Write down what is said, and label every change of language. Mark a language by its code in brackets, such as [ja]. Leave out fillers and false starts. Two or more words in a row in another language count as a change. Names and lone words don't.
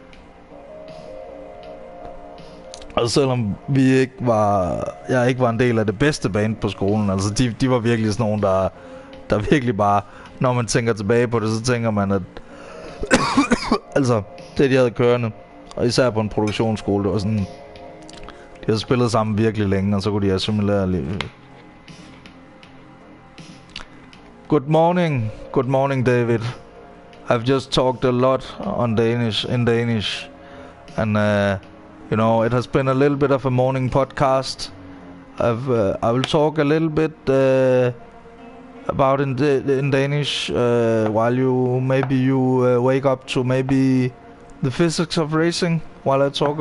[da] Og selvom jeg ikke var en del af det bedste band på skolen, altså de var virkelig sådan nogle, der virkelig bare, når man tænker tilbage på det, så tænker man, at altså, det de havde kørende, og især på en produktionsskole, det var sådan, de havde spillet sammen virkelig længe, og så kunne de assimilere lidt. [en] Good morning, David. I've just talked a lot in Danish, and you know, it has been a little bit of a morning podcast. I will talk a little bit about in Danish while you wake up to maybe the physics of racing while I talk.